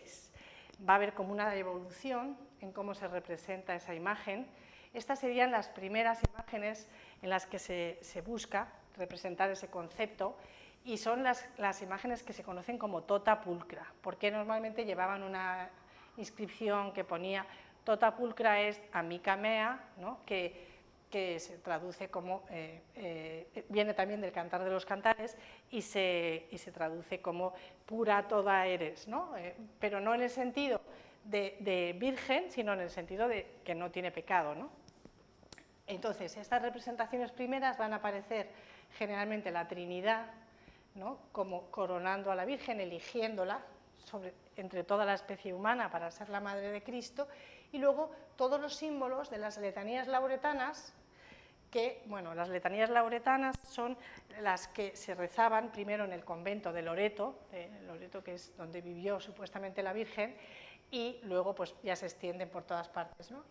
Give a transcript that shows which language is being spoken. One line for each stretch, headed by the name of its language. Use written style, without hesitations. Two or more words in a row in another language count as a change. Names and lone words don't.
Spanish: Va a haber como una evolución en cómo se representa esa imagen. Estas serían las primeras imágenes en las que se busca representar ese concepto, y son las imágenes que se conocen como
Latin: tota pulcra,
Spanish: porque normalmente llevaban una inscripción que ponía
Latin: tota pulcra est amica mea,
Spanish: ¿no? que se traduce como, viene también del Cantar de los Cantares y se traduce como pura toda eres, ¿no? Pero no en el sentido de virgen, sino en el sentido de que no tiene pecado, ¿no? Entonces, estas representaciones primeras van a aparecer generalmente la Trinidad, ¿no?, como coronando a la Virgen, eligiéndola entre toda la especie humana para ser la madre de Cristo, y luego todos los símbolos de las letanías lauretanas, que, bueno, las letanías lauretanas son las que se rezaban primero en el convento de Loreto, que es donde vivió supuestamente la Virgen, y luego pues ya se extienden por todas partes, ¿no?